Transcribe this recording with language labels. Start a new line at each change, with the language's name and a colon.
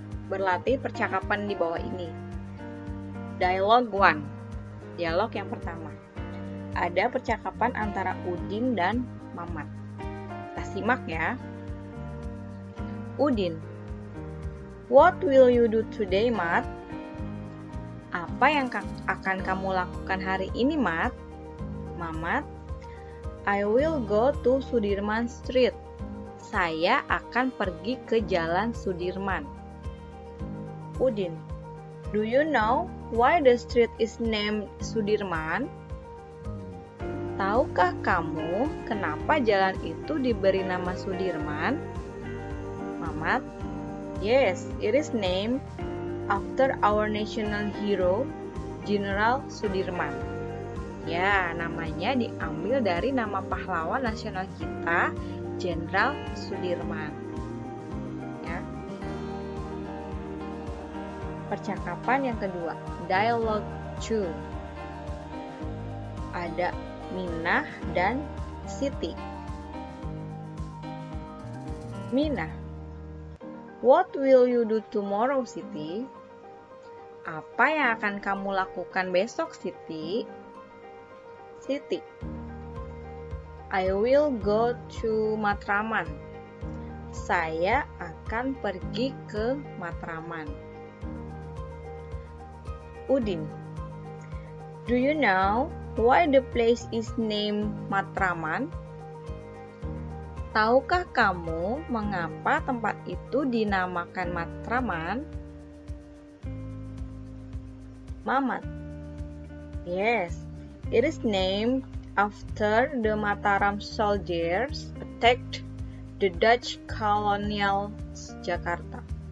Indonesian: Berlatih percakapan di bawah ini. Dialogue 1. Dialog yang pertama. Ada percakapan antara Udin dan Mamat. Kita simak ya.
English: Udin, what will you do today, Mat?
Indonesian: Apa yang akan kamu lakukan hari ini, Mat?
English: Mamat, I will go to Sudirman Street.
Indonesian: Saya akan pergi ke Jalan Sudirman.
English: Udin, do you know why the street is named Sudirman?
Indonesian: Tahukah kamu kenapa jalan itu diberi nama Sudirman?
English: Mamat, yes, it is named after our national hero, General Sudirman.
Indonesian: Ya, namanya diambil dari nama pahlawan nasional kita, Jenderal Sudirman. Ya. Percakapan yang kedua, dialogue 2. Ada Minah dan Siti.
English: Minah, what will you do tomorrow, Siti?
Indonesian: Apa yang akan kamu lakukan besok, Siti?
English: Siti, I will go to Matraman.
Indonesian: Saya akan pergi ke Matraman.
English: Udin, do you know why the place is named Matraman?
Indonesian: Tahukah kamu mengapa tempat itu dinamakan Matraman?
English: Mamat, yes, it is named after the Mataram soldiers attacked the Dutch colonial Jakarta.